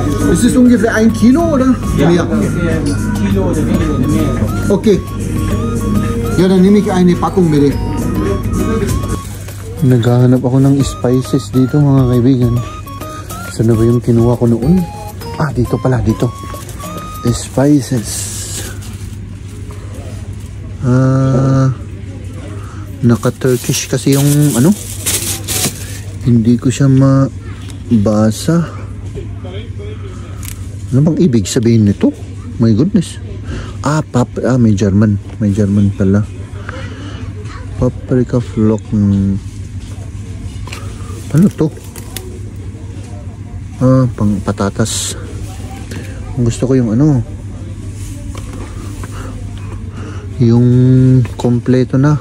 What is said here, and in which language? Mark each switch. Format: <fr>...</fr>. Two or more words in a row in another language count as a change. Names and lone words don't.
<de>Ist es ungefähr 1 Kilo oder? Ja, ungefähr 1 Kilo oder weniger oder mehr. Okay. Ja, dann nehme ich eine Packung bitte.</de> <tl>Naghahanap ako ng spices dito mga kaibigan. Saan na ba yung kinuha ko noon? Ah, dito pala, dito. Spices. Naka-Turkish kasi yung ano. Hindi ko siya mabasa. Ano bang ibig sabihin nito?</tl> <en>My goodness.</en> <tl>May German. May German pala. Paprika flock. Ano to? Pang patatas. Gusto ko yung ano. Yung kompleto na.</tl>